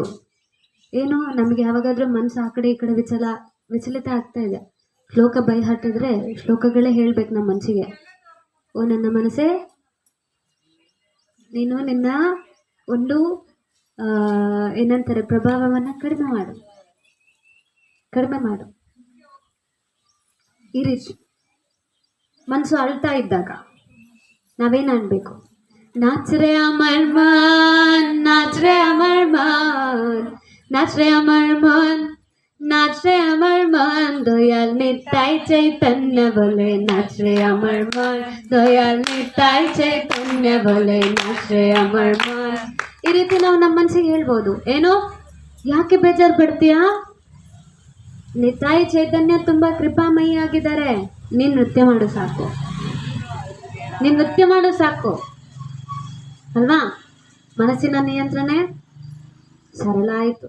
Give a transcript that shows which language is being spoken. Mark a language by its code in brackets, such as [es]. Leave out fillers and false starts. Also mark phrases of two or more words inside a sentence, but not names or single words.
[kn] ಏನು, ನಮಗೆ ಯಾವಾಗಾದರೂ ಮನಸ್ಸು ಆ ಕಡೆ ಈ ಕಡೆ ವಿಚಲಿತ ಆಗ್ತಾ ಇದೆ, ಶ್ಲೋಕ ಬೈ ಹಾಟಿದ್ರೆ ಶ್ಲೋಕಗಳೇ ಹೇಳ್ಬೇಕು ನಮ್ಮ ಮನಸ್ಸಿಗೆ, ಓ ನನ್ನ ಮನಸ್ಸೇ, ನೀನು ನಿನ್ನ ಒಂದು ಏನಂತಾರೆ ಪ್ರಭಾವವನ್ನು ಕಡಿಮೆ ಮಾಡು. ಈ ರೀತಿ ಮನಸ್ಸು ಅಳ್ತಾ ಇದ್ದಾಗ ನಾವೇನು ಅನ್ಬೇಕು? [bn] নাচরে আমার মন, নাচরে আমার মন, নাচরে আমার মন, নাচরে আমার মন, দয়াল নিতাই চৈতন্য বলে নাচরে আমার মন, দয়াল নিতাই চৈতন্য বলে নাচরে আমার মন. [kn] ಈ ರೀತಿ ನಾವು ನಮ್ಮ ಮನಸ್ಸಿಗೆ ಹೇಳ್ಬೋದು. ಏನೋ ಯಾಕೆ ಬೇಜಾರು ಪಡ್ತೀಯಾ? ನಿತಾಯ್ ಚೈತನ್ಯ ತುಂಬ ಕೃಪಾಮಯಿ ಆಗಿದ್ದಾರೆ, ನೀನು ನೃತ್ಯ ಮಾಡು ಸಾಕು. ನೀನು ನೃತ್ಯ ಮಾಡೋ ಸಾಕು ಅಲ್ವಾ. ಮನಸ್ಸಿನ ನಿಯಂತ್ರಣ ಸರಳ ಆಯಿತು.